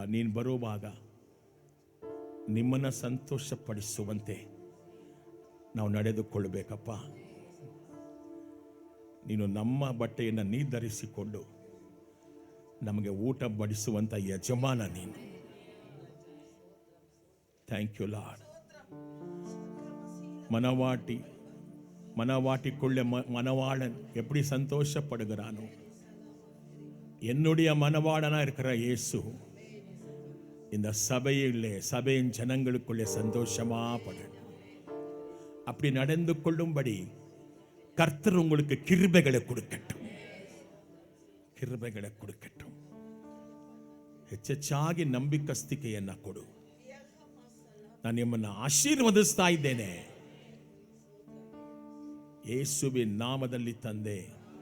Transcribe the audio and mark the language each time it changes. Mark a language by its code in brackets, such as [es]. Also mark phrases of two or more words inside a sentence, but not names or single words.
[kn] ನೀನು ಬರುವಾಗ ನಿಮ್ಮನ್ನು ಸಂತೋಷಪಡಿಸುವಂತೆ ನಾವು ನಡೆದುಕೊಳ್ಳಬೇಕಪ್ಪ. ನೀನು ನಮ್ಮ ಬಟ್ಟೆಯನ್ನು ನೀ ಧರಿಸಿಕೊಂಡು ನಮಗೆ ಊಟ ಬಡಿಸುವಂಥ ಯಜಮಾನ ನೀನು. [en] Thank you Lord. [ta] மனவாட்டிக்குள்ளே மனவாளன் எப்படி சந்தோஷப்படுகிறானோ, என்னுடைய மனவாளனா இருக்கிற இயேசு இந்த சபையின் ஜனங்களுக்குள்ளே சந்தோஷமா படணும். அப்படி நடந்து கொள்ளும்படி கர்த்தர் உங்களுக்கு கிருபைகளை கொடுக்கட்டும், கிருபைகளை கொடுக்கட்டும். [kn] ಹೆಚ್ಚೆಚ್ಚಾಗಿ ನಂಬಿಕಸ್ತಿಕೆಯನ್ನು ಕೊಡು. ನಾನು ನಿಮ್ಮನ್ನು ಆಶೀರ್ವದಿಸ್ತಾ ಇದ್ದೇನೆ ಯೇಸುವಿನ ನಾಮದಲ್ಲಿ ತಂದೆ.